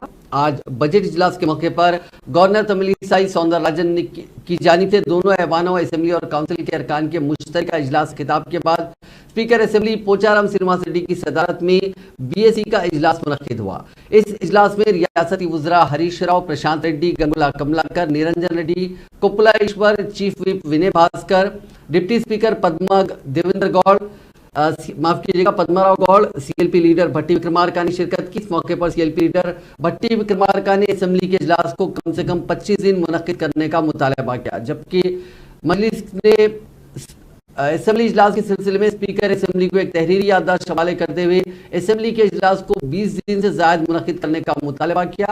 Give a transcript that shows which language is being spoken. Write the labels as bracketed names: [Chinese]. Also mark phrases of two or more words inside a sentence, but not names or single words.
[Urdu] آج بجٹ اجلاس کے موقع پر گورنر تملسائی سوندر راجن کی جانب سے دونوں ایوانوں اسمبلی اور کونسل کے ارکان کے مشترکہ اجلاس خطاب کے بعد اسپیکر اسمبلی پوچارام سینیواس ریڈی کی صدارت میں بی اے سی کا اجلاس منعقد ہوا۔ اس اجلاس میں ریاستی وزراء ہریش راؤ، پرشانت ریڈی، گنگولا کملاکر، نرنجن ریڈی، کپلا ایشور، چیف وپ ونے بھاسکر، ڈپٹی اسپیکر پدما دیویندر گوڑ، پدما راؤ گوڑ، سی ایل پی لیڈر بھٹی وکرمارکا نے شرکت کی۔ اس موقع پر سی ایل پی لیڈر بھٹی وکرمارکا نے اسمبلی کے اجلاس کو کم سے کم 25 دن منعقد کرنے کا مطالبہ کیا، جبکہ مجلس نے اسمبلی اجلاس کے سلسلے میں اسپیکر اسمبلی کو ایک تحریری یادداشت حوالے کرتے ہوئے اسمبلی کے اجلاس کو 20 دن سے زائد منعقد کرنے کا مطالبہ کیا۔